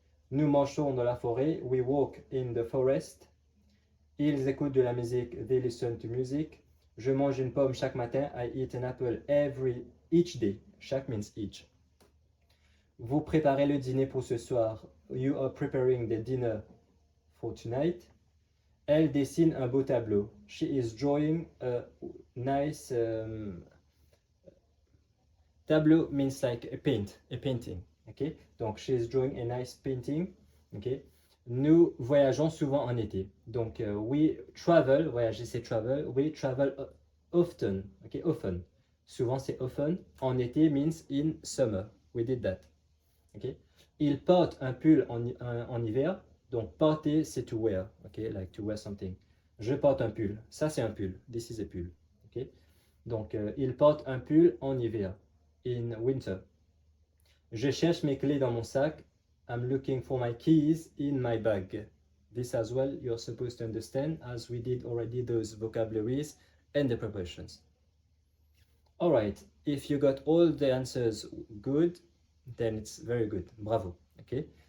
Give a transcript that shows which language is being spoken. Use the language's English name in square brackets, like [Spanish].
[French] Nous marchons dans la forêt. [English] We walk in the forest. [French] Ils écoutent de la musique. [English] They listen to music. [French] Je mange une pomme chaque matin. [English] I eat an apple each day. Chaque means each. [French] Vous préparez le dîner pour ce soir. [English] You are preparing the dinner for tonight. [French] Elle dessine un beau tableau. [English] She is drawing a nice tableau means like a painting. Okay? Donc, she is drawing a nice painting. Okay? [French] Nous voyageons souvent en été. [English] Donc, we travel, voyager c'est travel. We travel often. Okay? Often. Souvent c'est often. En été means in summer. We did that. Okay? [French] Il porte un pull en hiver. [English] Donc, porter c'est to wear. Okay? Like to wear something. [French] Je porte un pull. Ça c'est un pull. [English] This is a pull. [French] Okay? Donc, il porte un pull en hiver. [English] in winter. [French] Je cherche mes clés dans mon sac. [English] I'm looking for my keys in my bag. This as well you're supposed to understand, as we did already those vocabularies and the prepositions. All right, if you got all the answers good, then it's very good. Bravo. Okay.